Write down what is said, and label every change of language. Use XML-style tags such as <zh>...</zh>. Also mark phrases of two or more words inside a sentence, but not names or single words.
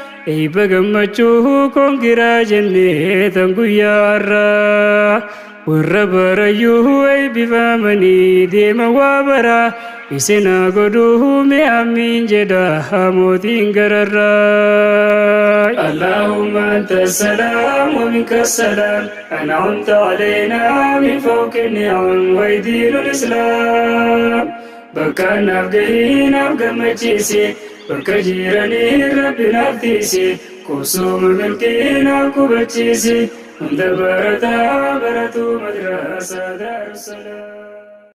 <om>Eebba gammachuu koon giraa jennee tan guyyaa har'a. Warra barayyuu eebbifamanii deeman waa bara. Isin haa godhuu mee amiin jedha mootiin gararraa.</om> <ar>اللهم أنت السلام ومنك السلام. أنعمت علينا من فوق النعم ويدين الإسلام.</ar> <om>Bakka naaf gahii naaf gammachiisi. Bakka jiranii Rabbi naaf tiisi. Kusuma milkii naaf qubachiisi. Hunda barataa baratu madrasa Daarusalaam.</om>